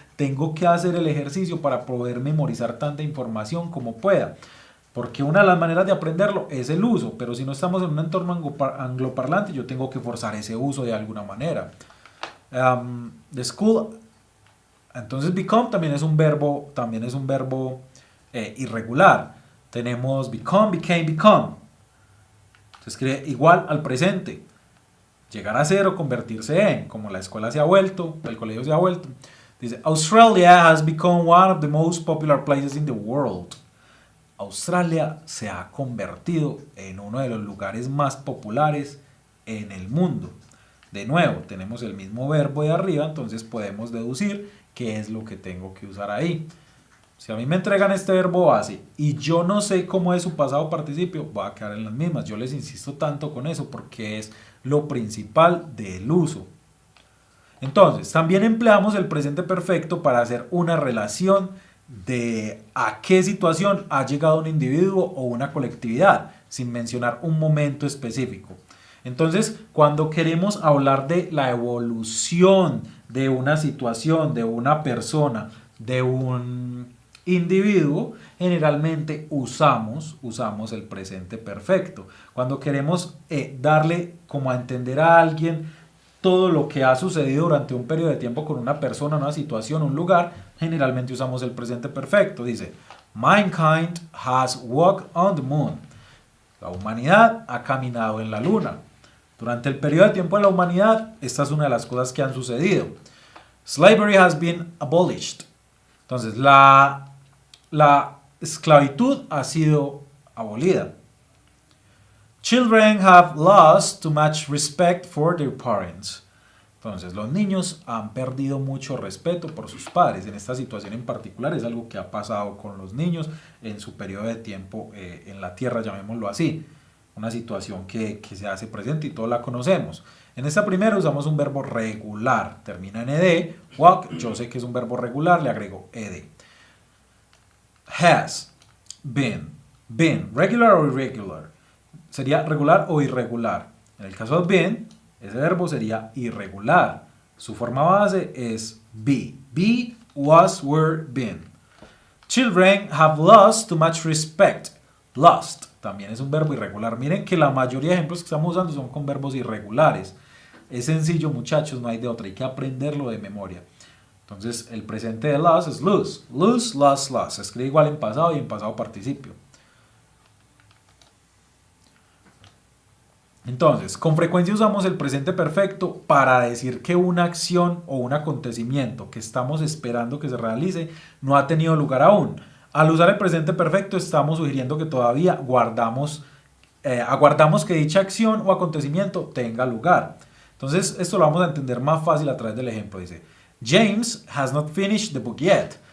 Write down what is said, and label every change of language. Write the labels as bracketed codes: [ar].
[es] Tengo que hacer el ejercicio para poder memorizar tanta información como pueda. Porque una de las maneras de aprenderlo es el uso, pero si no estamos en un entorno angloparlante, yo tengo que forzar ese uso de alguna manera. [en] The school, [es] entonces become también es un verbo irregular. Tenemos become, became, become. Se escribe igual al presente. Llegar a ser o convertirse en, como la escuela se ha vuelto, el colegio se ha vuelto. [en] Dice, Australia has become one of the most popular places in the world. [es] Australia se ha convertido en uno de los lugares más populares en el mundo. De nuevo, tenemos el mismo verbo de arriba, entonces podemos deducir qué es lo que tengo que usar ahí. Si a mí me entregan este verbo base y yo no sé cómo es su pasado participio, va a quedar en las mismas. Yo les insisto tanto con eso porque es lo principal del uso. Entonces, también empleamos el presente perfecto para hacer una relación de a qué situación ha llegado un individuo o una colectividad, sin mencionar un momento específico. Entonces, cuando queremos hablar de la evolución de una situación, de una persona, de un individuo, generalmente usamos el presente perfecto. Cuando queremos darle como a entender a alguien todo lo que ha sucedido durante un periodo de tiempo con una persona, una situación, un lugar, generalmente usamos el presente perfecto. [en] Dice, mankind has walked on the moon. [es] La humanidad ha caminado en la luna. Durante el periodo de tiempo de la humanidad, esta es una de las cosas que han sucedido. [en] Slavery has been abolished. [es] Entonces, la esclavitud ha sido abolida. [en] Children have lost too much respect for their parents. [es] Entonces, los niños han perdido mucho respeto por sus padres. En esta situación en particular es algo que ha pasado con los niños en su periodo de tiempo en la tierra, llamémoslo así. Una situación que se hace presente y todos la conocemos. En esta primera usamos un verbo regular. Termina en ed. Walk, yo sé que es un verbo regular, le agrego ed. Has, been, regular o irregular. Sería regular o irregular. En el caso de been, ese verbo sería irregular. Su forma base es be. Be, was, were, been. [en] Children have lost too much respect. [es] Lost también es un verbo irregular. Miren que la mayoría de ejemplos que estamos usando son con verbos irregulares. Es sencillo, muchachos, no hay de otra. Hay que aprenderlo de memoria. Entonces, el presente de lost es lose. Lose, lost, lost. Se escribe igual en pasado y en pasado participio. Entonces, con frecuencia usamos el presente perfecto para decir que una acción o un acontecimiento que estamos esperando que se realice no ha tenido lugar aún. Al usar el presente perfecto estamos sugiriendo que todavía aguardamos que dicha acción o acontecimiento tenga lugar. Entonces, esto lo vamos a entender más fácil a través del ejemplo. [en] Dice, James has not finished the book yet.